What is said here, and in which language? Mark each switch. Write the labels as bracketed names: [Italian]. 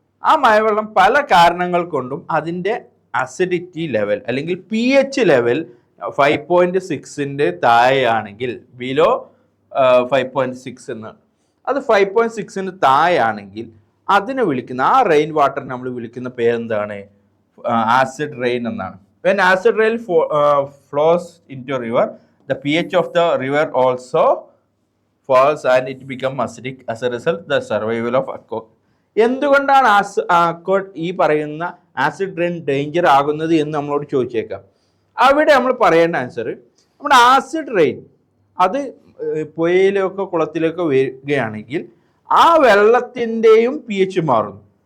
[Malayalam] ആ മഴവെള്ളം പല കാരണങ്ങൾ കൊണ്ടും അതിൻ്റെ അസിഡിറ്റി ലെവൽ അല്ലെങ്കിൽ pH ലെവൽ 5.6 താഴെയാണെങ്കിൽ, ബിലോ 5.6 എന്ന്, അത് 5.6 താഴെയാണെങ്കിൽ അതിനെ വിളിക്കുന്ന ആ റെയിൻ വാട്ടർ നമ്മൾ വിളിക്കുന്ന പേരെന്താണ്? ആസിഡ് റെയിൻ എന്നാണ്. [English] When acid rain flows into river, the pH of the river also falls and it become acidic. As a result, the survival of aqua. [Malayalam] എന്തുകൊണ്ടാണ് ഈ പറയുന്ന ആസിഡ് റെയിൻ ഡേഞ്ചർ ആകുന്നത് എന്ന് നമ്മളോട് ചോദിച്ചേക്കാം. അവിടെ നമ്മൾ പറയേണ്ട ആൻസർ, നമ്മുടെ ആസിഡ് റെയിൻ അത് പുഴയിലേക്കോ കുളത്തിലേക്കോ വരികയാണെങ്കിൽ ആ വെള്ളത്തിൻ്റെയും pH മാറുന്നു.